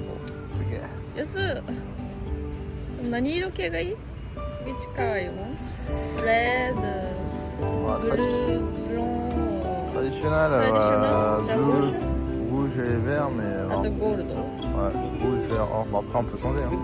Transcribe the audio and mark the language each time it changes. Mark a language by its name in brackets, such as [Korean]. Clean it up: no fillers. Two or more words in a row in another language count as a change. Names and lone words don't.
[Japanese] すげえ。安っ。何色系がいい？ [English] Which color you want? Red, [Japanese] まあ、 [English] blue, blonde, [French] traditionnel, Traditionnel, bleu, rouge et vert, mais [Japanese] あとゴールド。 [French] ouais, rouge, vert. Oh, bah, après, on peut changer. Hein.